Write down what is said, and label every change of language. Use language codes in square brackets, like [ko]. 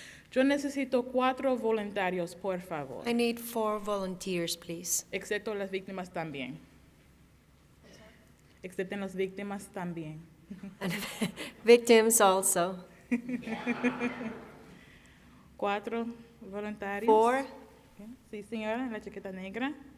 [es] Yo necesito 4 voluntarios, por favor, [en] I need 4 volunteers, please. [es] excepto las víctimas también. excepten las víctimas también. [en] And victims also. [es] 4 voluntarios. 4. Ok. Sí, señora, en la chaqueta negra.